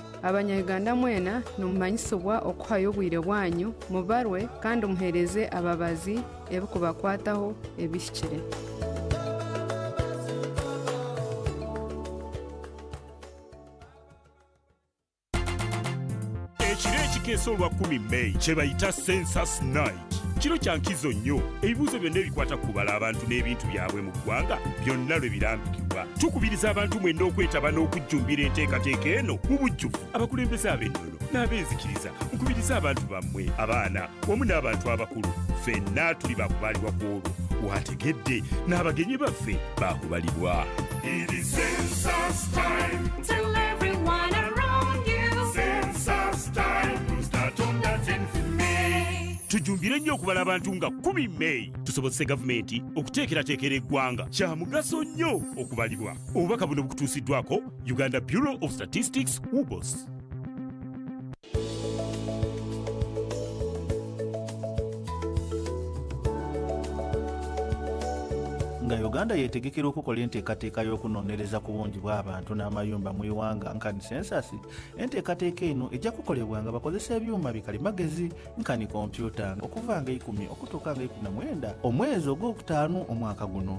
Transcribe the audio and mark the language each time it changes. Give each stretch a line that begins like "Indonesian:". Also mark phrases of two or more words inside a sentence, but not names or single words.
Nyoro: Abanya-Uganda mwena nimumanyisibwa okuhayo obwire bwanyu mubarwe kandi muhereze ababazi ebikubakwataho ebihikire.
Ganda: Ekiro ekikeesa olwa 10 May kye bayita
English: Census Night.
Ganda: Kiro kya nkizo nnyo, ebibuuzo byonna ebikwata ku kubala abantu n'ebintu byabwe mu ggwanga byonna lwe birambikibwa. Tukubiriza abantu mwenda okwetaba n'okujjumbira enteekateeka eno mu bujjuvu. Abakulembeze ab'ennono n'abeenzikiriza, mukubiriza abantu bammwe, abaana wamu n'abantu abakulu. Ffenna tuli baakubalibwa ku olwo. Wategedde n'abagenyi baffe baakubalibwa.
English: It is Census time. Tell everyone around you. Census time. We'll start on that 10th of May.
Ganda: Tujumbire nnyo okubala abantu nga 10 May. Tusobozese gavumenti okuteekerateekera eggwanga. Kya mugaso nnyo okubalibwa. Obubaka buno bukutuusiddwako Uganda Bureau of Statistics, UBOS. Nga Uganda yeetegekera okukola enteekateeka y'okunoonyereza ku bungi bw'abantu n'amayumba mu iwanga nkani census, enteekateeka eno ejja kukolebwa nga bakozesa ebyuma bikalimagezi nkani kompyuta okuva nga 10 okutuuka nga 19 omwezi ogw'okutaano omwaka guno.